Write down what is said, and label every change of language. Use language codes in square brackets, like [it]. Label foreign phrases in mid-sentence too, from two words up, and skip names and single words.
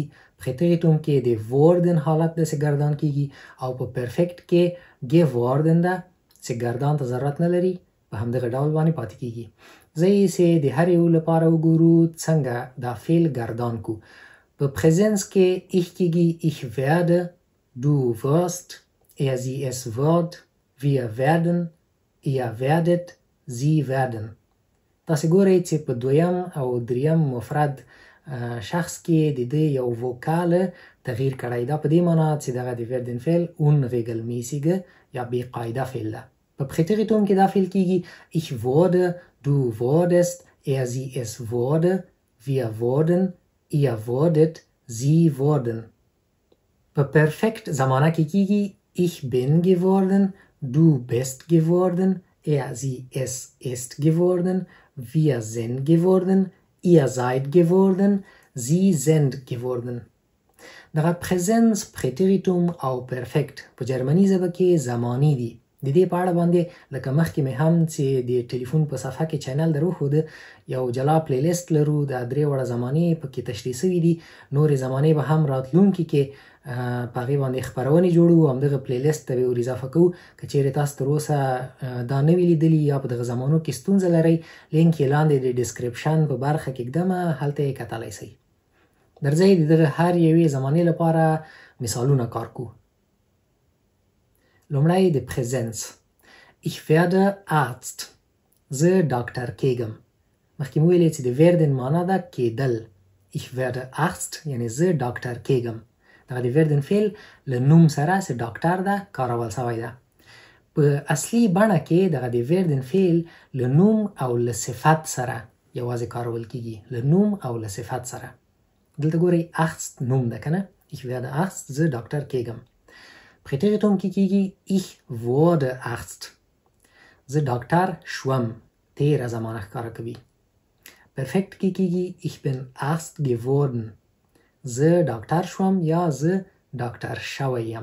[ps] پریتریتوم کې د wurden حالت داسې گردان کیږي او په پرفکت کې geworden ده چې گردان ته ضرورت نه لري، په همدغه ډول باندې پاتې کیږي. زه چې د هر یو لپاره وګورو څنګه دا فعل گردان کو. په پریزنس کې [de] ich کیږي ich werde، du wirst، sie es wird، wir werden، ihr werdet، sie werden. [ps] تاسې ګورئ چې په دویم او دریم مفرد شخص کې د دې یو وکال تغییر کړی. دا په دې معنا چې دغه د werden فعل unregelmäßige یا بې قاعده فعل ده. په پریتریتوم کې دا فعل کیږي [de] ich wurde، du wurdest، sie es wurde، wir wurden، ihr wurdet، sie wurden. [ps] په پرفکت زمانه کې کیږي [de] ich bin geworden، du bist geworden، sie es ist geworden، wir sind geworden، ihr seid geworden، sie sind geworden. [ps] دغه پریزنس، پریتریتوم او پرفکت په جرمني ژبه کې زماني دي. د دې په اړه باندې لکه مخکې مې هم چې د ټلیفون په صفحه کې چینل دروښوده یو جلا پلی لیست لرو. د 3 وړه زمانې پکې تشریح شوي دي. نورې زمانې به هم راتلونکي کې په هغې باندې خپرونې جوړو، همدغه پلی لیست ته ور اضافه کوو. که چیرې تاسو تر اوسه دا نه وي لیدلي یا په دغه زمانو کې ستونزه لرئ، لینک یې لاندې د ډسکریپشن په برخه کې ږدمه، هلته یې کتلی شئ. درځئ د دغه هر یوې زمانې لپاره مثالونه کار کوو. لومړی د پریزنس. [de] Ich werde Arzt. [ps] زه ډاکټر کېږم. مخکې مو ویلې چې د werden معنا ده کېدل. [de] Ich werde Arzt [ps] یعنې زه ډاکټر کېږم. دغه د werden فعل له نوم سره چې ډاکټر ده کارول شوی ده. په اصلي بڼه کې دغه د werden فعل له نوم او له صفت سره یوازې کارول کېږي. له نوم او له صفت سره. دلته ګورئ Arzt نوم ده که نه. [de] Ich werde Arzt. [ps] زه ډاکټر کېږم. پریټریټوم کې کېږي [de] Ich wurde Arzt. [ps] زه ډاکټر شوم. تیره زمانه ښکاره کوي. پرفکت کې کېږي [de] Ich bin Arzt geworden. [ps] زه ډاکټر شوم یا زه ډاکټر شوی یم.